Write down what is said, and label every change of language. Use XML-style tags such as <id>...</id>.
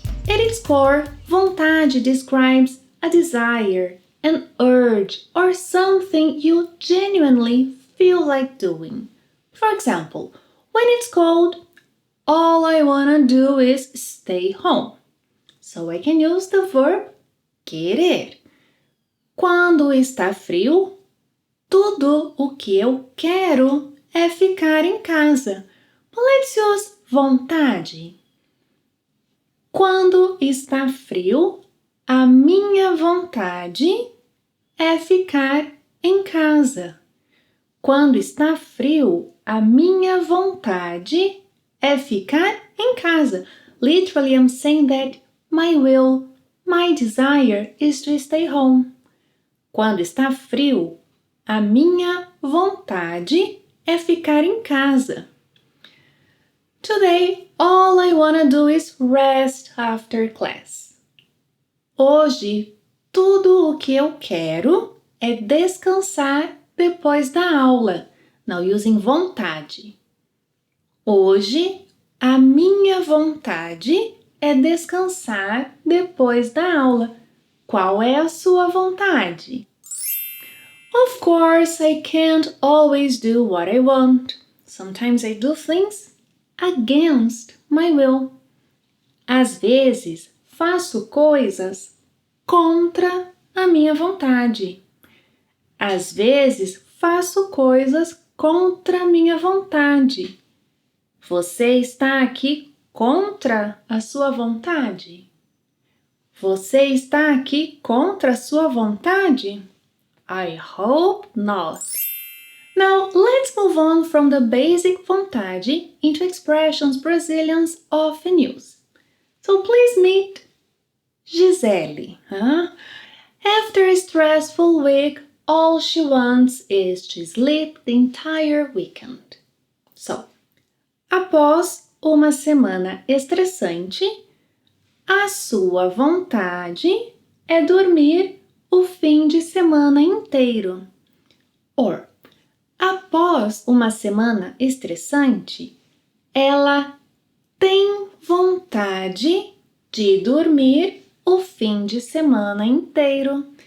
<en>At its core, vontade describes a desire, an urge, or something you genuinely feel like doing. For example, when it's cold, all I wanna do is stay home. So I can use the verb querer.</en> <pt>Quando está frio, tudo o que eu quero é ficar em casa.</pt> <en>But let's use vontade.</en> <pt>Quando está frio, a minha vontade é ficar em casa. Quando está frio, a minha vontade é ficar em casa.</pt> <en>Literally, I'm saying that my will, my desire is to stay home.</en> <pt>Quando está frio, a minha vontade é ficar em casa.</pt> <en>Today, all I wanna do is rest after class.</en> <pt>Hoje, tudo o que eu quero é descansar depois da aula.</pt> <en>Now, using vontade.</en> <pt>Hoje, a minha vontade é descansar depois da aula. Qual é a sua vontade?</pt> <en>Of course, I can't always do what I want. Sometimes I do things against my will.</en> <pt>Às vezes, faço coisas contra a minha vontade. Às vezes, faço coisas contra a minha vontade. Você está aqui contra a sua vontade? Você está aqui contra a sua vontade?</pt> <en>I hope not. Now, let's move on from the basic vontade into expressions Brazilians often use. So please meet Gisele. After a stressful week, all she wants is to sleep the entire weekend.</en> <pt>So, após uma semana estressante, a sua vontade é dormir o fim de semana inteiro. Or, após uma semana estressante, ela tem vontade de dormir o fim de semana inteiro.</pt>